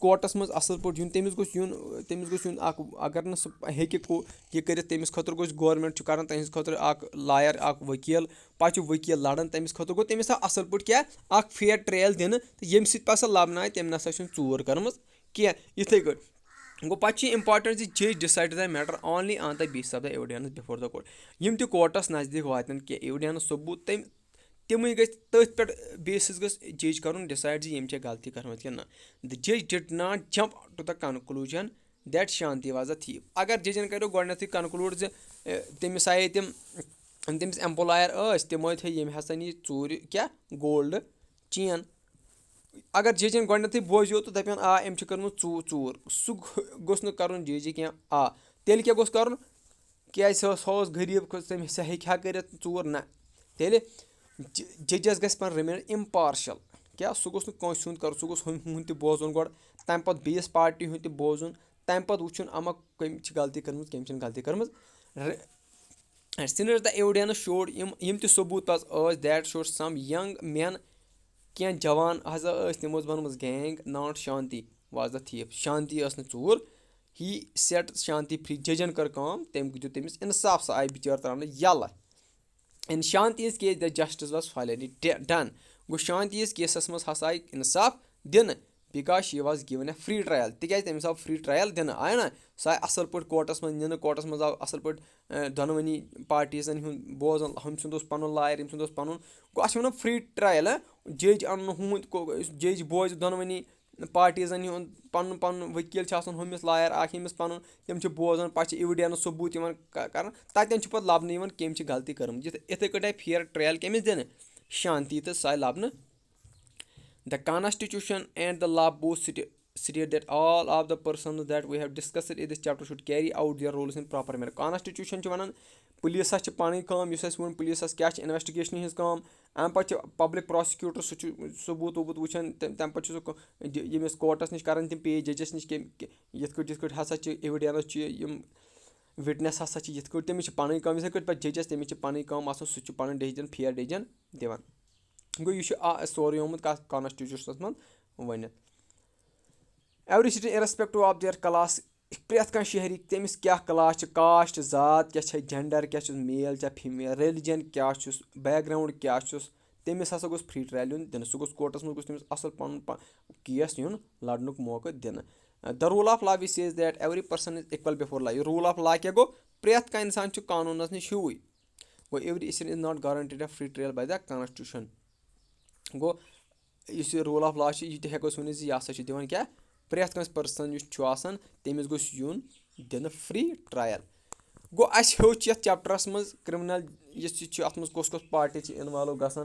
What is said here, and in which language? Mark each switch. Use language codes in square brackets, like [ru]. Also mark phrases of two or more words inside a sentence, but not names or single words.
[ks] کوٹس منٛز اَصٕل پٲٹھۍ یُن تٔمِس گوٚژھ یُن اکھ اگر نہٕ سُہ ہیٚکہِ یہِ کٔرِتھ تٔمِس خٲطرٕ گوٚژھ گورمینٹ چھُ کران تٔہنٛدِ خٲطرٕ اکھ لایَر اکھ ؤکیٖل پَتہٕ چھُ ؤکیٖل لڑان تٔمِس خٲطرٕ گوٚو تٔمِس آو اَصٕل پٲٹھۍ کیاہ اکھ [en] fair trial [ks] دِنہٕ تہٕ ییٚمہِ سۭتۍ پَتہٕ سۄ لَبنہٕ آیہِ تٔمۍ نسا چھُنہٕ ژوٗر کٔرمٕژ کینٛہہ یِتھٕے کٲٹھۍ گوٚو پَتہٕ چھُ اِمپاٹنٹ زِ [en] judge decide the matter only on the basis of the evidence before the court. [ks] یِم تہِ کوٹس نزدیٖک واتن کینٛہہ ایوِڈینٕس ثبوٗت تِمٕے گژھِ تٔتھۍ پٮ۪ٹھ بیسِس گٔژھ جج کَرُن ڈِسایڈ زِ یِم چھےٚ غلطی کٔرمٕژ کِنہٕ نہ. [en] The judge did not jump to the conclusion that Shanti was a thief. [ks] اگر ججن کَریو گۄڈنٮ۪تھٕے کنکلوٗڈ زِ تٔمِس آیے تِم تٔمِس ایمپلایر ٲسۍ تِم ٲسۍ ییٚمۍ ہسا نی ژوٗرِ کیٛاہ [en] gold chain. [ks] اگر ججن گۄڈنٮ۪تھٕے بوزیو تہٕ دَپن أمۍ چھِ کٔرمٕژ ژوٗر سُہ گوٚژھ نہٕ کَرُن جج کینٛہہ. تیٚلہِ کیٛاہ گوٚژھ کَرُن کیٛازِ سُہ اوس غریٖب سُہ ہیٚکہِ ہا کٔرِتھ ژوٗر نہ. تیٚلہِ ججس گژھِ پَتہٕ [en] remain impartial. [ks] کیٛاہ سُہ گوٚژھ نہٕ کٲنٛسہِ ہُنٛد کَرُن سُہ گوٚژھ ہُنٛد تہِ بوزُن گۄڈٕ تَمہِ پَتہٕ بیٚیِس پارٹی ہُنٛد تہِ بوزُن تَمہِ پَتہٕ وٕچھُن اما کٔمۍ چھِ غلطی کٔرمٕژ کٔمۍ چھِنہٕ غلطی کٔرمٕژ. [en] since the evidence showed [ks] یِم تہِ ثبوٗت حظ ٲسۍ [en] that showed some young men [ks] کینٛہہ جوان ہسا ٲسۍ تِمو ٲس بنٲومٕژ گینگ [en] not Shanti was the thief. [ks] شانتی ٲس نہٕ ژوٗر [en] he set Shanti free. [ks] ججن کٔر کٲم تٔمۍ دیُت تٔمِس اِنصاف سۄ آیہِ بِچٲر تراونہٕ یَلہٕ. [en] In Shanti ہِنٛز case the justice was finally done. [ks] گوٚو شانتی ہِنٛز کیسس منٛز ہسا آیہِ اِنصاف دِنہٕ [en] because she was given a fair trial. [ks] تِکیازِ تٔمِس آو [en] fair trial [ks] دِنہٕ آیہِ نہ سۄ آیہِ اَصٕل پٲٹھۍ کوٹَس منٛز نِنہٕ. کوٹَس منٛز آو اَصٕل پٲٹھۍ دۄنوٕنی پارٹیٖزَن ہُنٛد بوزان ہُمۍ سُنٛد اوس پَنُن لایَر ییٚمہِ سُنٛد اوس پَنُن. گوٚو اَتھ چھِ وَنان [en] fair trial. [ks] جج اَنُن ہُہُنٛد جج بوزِ دۄنوٕنی پارٹیٖزَن ہُنٛد پَنُن پَنُن ؤکیٖل چھُ آسان ہُمِس لایَر اکھ ییٚمِس پَنُن تِم چھِ بوزان پَتہٕ چھِ اِوِڈینٕس ثبوٗت یِوان کَران تَتٮ۪ن چھُ پَتہٕ لَبنہٕ یِوان کٔمۍ چھِ غلطی کٔرمٕژ. یِتھَے کٲٹھۍ آیہِ [en] fair trial [ks] کٔمِس دِنہٕ شانتی تہٕ سۄ آیہِ لَبنہٕ. [en] the constitution and the law both state that all of the persons that we have discussed in this chapter should carry out their roles in proper manner. [ks] کانسٹِچوٗشن چھِ وَنان پُلیٖسَس چھِ پَنٕنۍ کٲم یُس اَسہِ ووٚن پُلیٖسَس کیٛاہ چھِ اِنوٮ۪سٹِگیشنہِ ہِنٛز کٲم. اَمہِ پَتہٕ چھِ [en] public prosecutor [ks] سُہ چھُ ثبوٗت وبوٗت وٕچھان تَمہِ پَتہٕ چھُ سُہ ییٚمِس کوٹَس نِش کَران تِم پیش ججَس نِش یِتھ کٲٹھۍ ہسا چھِ اِوِڈینٕس چھِ یِم وِٹنٮ۪س ہسا چھِ یِتھ کٲٹھۍ تٔمِس چھِ پَنٕنۍ کٲم یِتھَے کٲٹھۍ پَتہٕ ججَس تٔمِس چھِ پَنٕنۍ کٲم آسان سُہ چھُ پَنُن ڈیسِجن [en] fair decision [ks] دِوان. گوٚو یہِ چھُ سورُے آمُت کَتھ کانسٹِچوٗشنَس منٛز ؤنِتھ. [en] Every citizen irrespective of their class. [ks] پرٛٮ۪تھ کانٛہہ شہری تٔمِس کیٛاہ کلاس چھِ کاسٹ ذات کیٛاہ چھےٚ جَنڈَر کیٛاہ چھُس میل چھا فیٖمیل ریلِجَن کیٛاہ چھُس بیک گرٛاوُنٛڈ کیٛاہ چھُس تٔمِس ہسا گوٚژھ [en] fair trial [ks] یُن دِنہٕ. سُہ گوٚژھ کوٹَس منٛز گوٚژھ تٔمِس اَصٕل پَنُن کیس یُن لَڑنُک موقعہٕ دِنہٕ. [en] The rule of law we see that every person is equal before law. [ks] یہِ [en] rule of law [ks] کیٛاہ گوٚو پرٛٮ۪تھ کانٛہہ اِنسان چھُ قانوٗنَس نِش ہیوٗوٕے. [en] گوٚو every is not guaranteed a fair trial by the constitution. [ks] گوٚو یُس یہِ [en] rule of law [ks] چھُ یہِ تہِ ہٮ۪کو أسۍ ؤنِتھ زِ یہِ ہسا چھُ دِوان کیٛاہ پرٛٮ۪تھ کٲنٛسہِ پٔرسَن یُس چھُ آسان تٔمِس گوٚژھ یُن دِنہٕ [en] fair trial. [ks] گوٚو اَسہِ ہیوٚچھ یَتھ چَپٹَرَس منٛز کِرٛمنَل یُس یہِ چھُ اَتھ منٛز کۄس کۄس پارٹی چھِ اِنوالو گژھان.